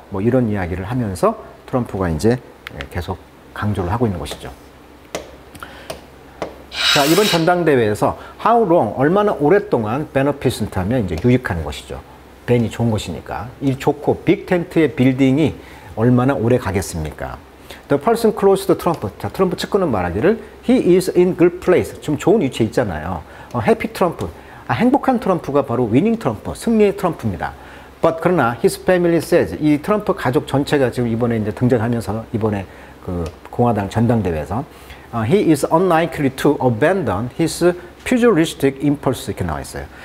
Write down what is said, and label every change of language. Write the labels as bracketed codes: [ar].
[ko] 뭐 이런 이야기를 하면서 트럼프가 이제 계속 강조를 하고 있는 것이죠. 자, 이번 전당대회에서 [en] how long, [ko] 얼마나 오랫동안 베너핏을 하면 이제 유익한 것이죠. 벤이 좋은 것이니까. 이 좋고 빅 텐트의 빌딩이 얼마나 오래 가겠습니까? [en] The person close to Trump. [ko] 자, 트럼프 측근은 말하기를 [en] he is in good place. [ko] 좀 좋은 위치에 있잖아요. [en] happy 트럼프. [ko] 행복한 트럼프가 바로 [en] winning [ko] 트럼프, 승리의 트럼프입니다. [en] But [ko] 그러나 [en] his family says, [ko] 이 트럼프 가족 전체가 지금 이번에 이제 등장하면서 이번에 그 공화당 전당대회에서 [en] he is unlikely to abandon his pugilistic impulse, [ko] 이렇게 나와 있어요.